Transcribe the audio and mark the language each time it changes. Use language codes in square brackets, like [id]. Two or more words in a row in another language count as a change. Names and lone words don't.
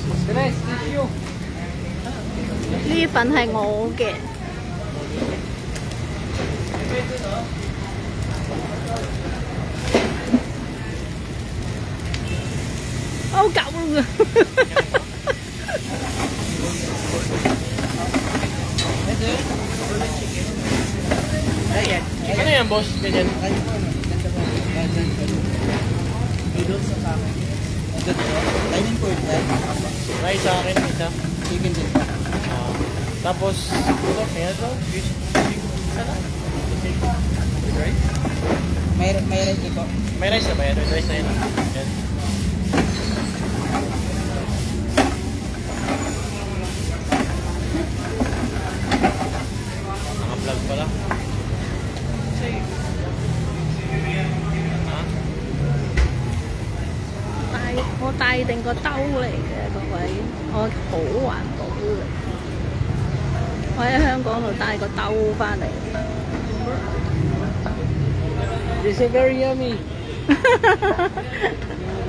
[yue] 呢份係我嘅。好狗啊 [tl] Ano yan, boss? Ganyan. Noodles sa akin. Dining po ito. Rice sa akin, isa. Chicken din. Tapos, ito, kaya ito. Rice? May rice ito. May rice na ba yan? Rice na yan. Yan. Naka-vlog pala. [yue] 我帶定個兜嚟嘅各位，我好環保嘅。我喺香港度帶個兜翻嚟。 [en] This is very yummy.